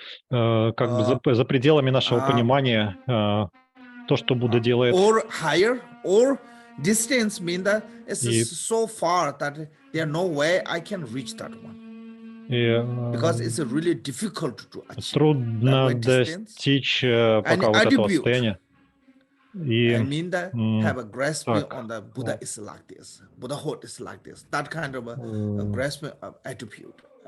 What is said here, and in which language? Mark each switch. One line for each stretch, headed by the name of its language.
Russian: Как бы за пределами нашего понимания то, что Будда делает.
English: Or higher, or distance mean that it's so far that there no way I can reach that one. Because it's really difficult to achieve.
Russian: Трудно достичь пока вот этого состояния.
English: I mean that have a grasping on the Buddha is like this, Buddhahood is like this, that kind of a grasping of attitude.